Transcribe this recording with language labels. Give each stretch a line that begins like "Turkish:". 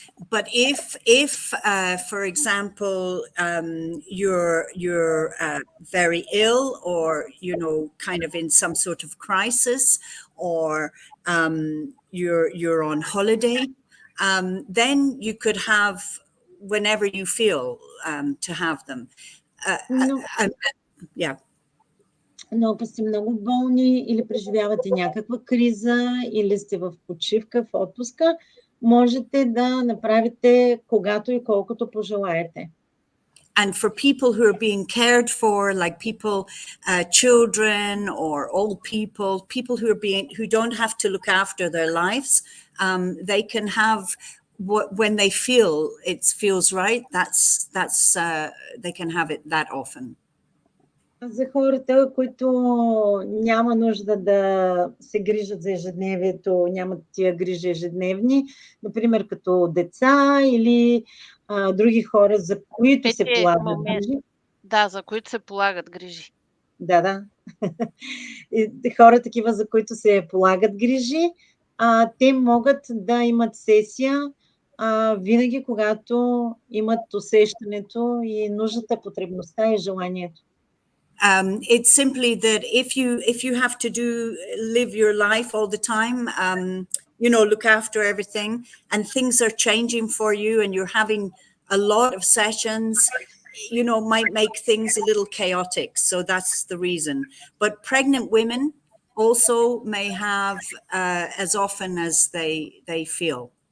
English: But if for example, you're very ill, or you know, kind of in some sort of crisis, or you're on holiday, then you could have whenever you feel to have them. Yeah.
Bulgarian: Но ако сте много болни или преживявате някаква криза или сте в почивка, в отпуска, можете да направите когато и колкото пожелаете.
English: And for people who are being cared for, like people, children or old people who don't have to look after their lives, they can have when they feel it feels right. That's they can have it that often.
Bulgarian: За хората, които няма нужда да се грижат за ежедневието, нямат тия грижи ежедневни, например като деца или други хора, за които се полагат грижи. Да, за които се полагат грижи. Да. И хора такива, за които се полагат грижи, те могат да имат сесия винаги, когато имат усещането и нуждата, потребността и желанието.
English: It's simply that if you have to live your life all the time, you know, look after everything, and things are changing for you, and you're having a lot of sessions, you know, might make things a little chaotic. So that's the reason. But pregnant women also may have as often as they feel.